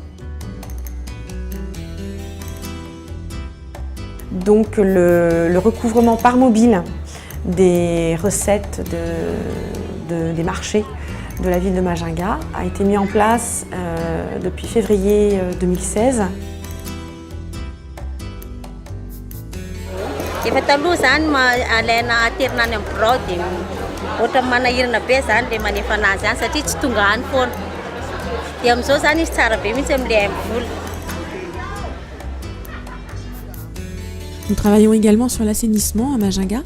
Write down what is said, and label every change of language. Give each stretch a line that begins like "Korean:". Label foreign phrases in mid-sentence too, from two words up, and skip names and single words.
French: Donc le recouvrement par mobile des recettes des marchés de la ville de Majinga a été mis en place depuis février 2016.
Malagasy: Efa taloha zany alaina aterina any amin'ny birao dia ohatra manahirana be zany ilay manefa anazy any satria tsy tonga any foana. Dia amin'izao zany izy tsara be mihitsy amin'ilay vola.
French: Nous travaillons également sur l'assainissement à Majinga.